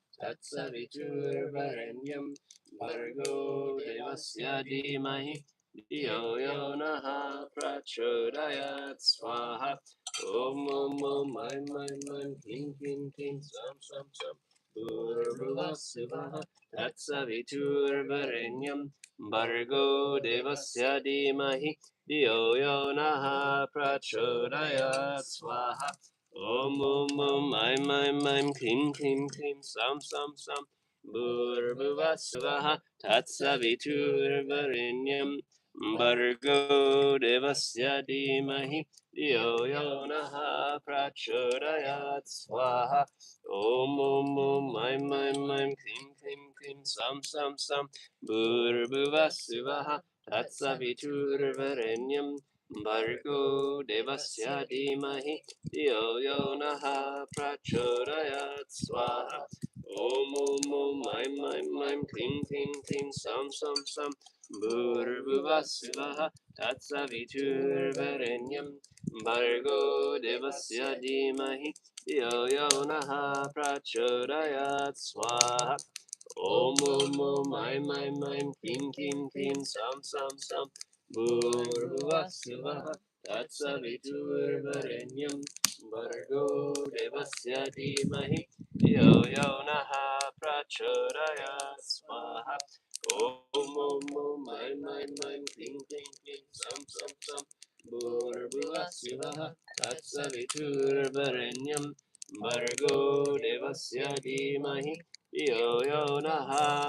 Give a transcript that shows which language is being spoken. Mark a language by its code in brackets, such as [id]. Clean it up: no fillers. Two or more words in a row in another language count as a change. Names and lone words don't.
[sa] Tatsaviturvarenyam Bhargo Devasya Dhimahi Dhiyo Yo Naha Prachodayat Swaha Om Om Om Aim Aim Aim Kling Kling Kling Sam Sam Sam Bhurbhuvasvah Tatsaviturvarenyam Bhargo Devasya Dhimahi Dhiyo Yo Naha Prachodayat Swaha Om Om Om Aim Aim Aim Klim Klim Klim Sam Sam Sam Bhurbhuvasvaha Tatsaviturvarenyam Bhargo Devasya Dhimahi Dhiyo Yo Naha Prachodayat Swaha Om Om Om Aim Aim Aim Klim Klim Klim Sam Sam Sam Bhurbhuvasvaha Tatsaviturvarenyam Bhargo Devasya Dhimahi Dhiyo Yo Naha Prachodayat Swaha Om Om Om Aim Aim Aim Klim Klim Klim Sam Sam Sam Bhurbhuvasvaha Tatsaviturvarenyam Bhargo Devasya Dhimahi Dhiyo Yo Naha Prachodayat Swaha Om Om Om Aim Aim Aim Klim Klim Klim Sam Sam Sam Bhurbhuvasvaha Tatsaviturvarenyam Bhargo Devasya Dhimahi Dhiyo Yo Naha Prachodayat Swaha Om Om Om Aim Aim Aim Kling Kling Kling Sam Sam Sam Bhurbhuvasvaha Tatsaviturvarenyam Bhargo Devasya Dhimahi Dhiyo Yo Naha